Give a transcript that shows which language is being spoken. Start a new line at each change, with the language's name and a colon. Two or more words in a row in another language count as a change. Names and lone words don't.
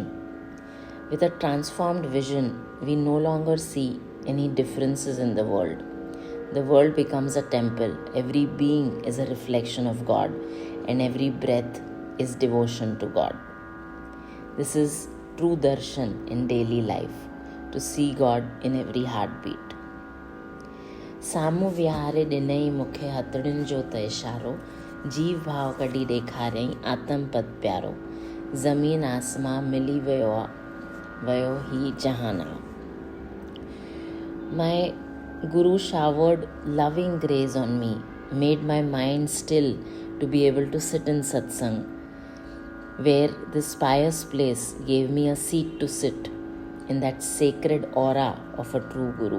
English: With a transformed vision, we no longer see any differences in the world. The world becomes a temple. Every being is a reflection of God, and every breath is devotion to God. This is true darshan in daily life, to see God in every heartbeat.
Sindhi: साम्हूं विहारे ॾिनई मूंखे हथड़ियुनि जो त इशारो, जीव भाव कढी ॾेखारियईं आत्म पद प्यारो. ज़मीन आसमां मिली वियो ही जहाना.
English: My Guru showered loving grace on me, made my mind still to be able to sit in satsang, where this pious place gave me a seat to sit in that sacred aura of a true Guru.